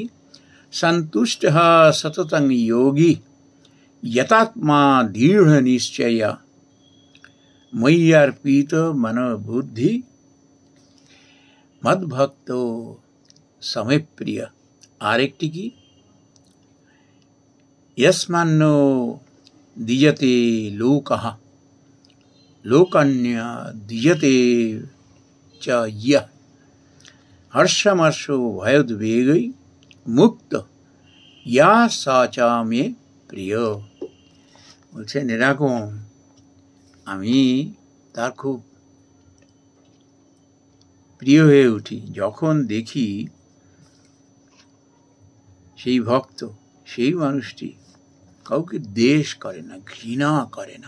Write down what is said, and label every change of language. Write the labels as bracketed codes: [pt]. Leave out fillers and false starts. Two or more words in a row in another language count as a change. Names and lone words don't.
[sa] সন্তুষ্টঃ সততং যোগী যতাত্মা দৃঢ় নিশ্চয় ময়্যর্পিত মনোবুদ্ধি মদ্ভক্ত সমে প্রিয়। [bn] আরেকটি কি? [sa] यस्मान्नो द्विजते लोकः लोकन्य द्विजते च यः हर्षमर्षो भयोद्वेगै মুক্ত ইয়া সা চ মে প্রিয়। [bn] বলছেন এরকম আমি তার খুব প্রিয় হয়ে উঠি যখন দেখি সেই ভক্ত, সেই মানুষটি কাউকে দ্বেষ করে না, ঘৃণা করে না।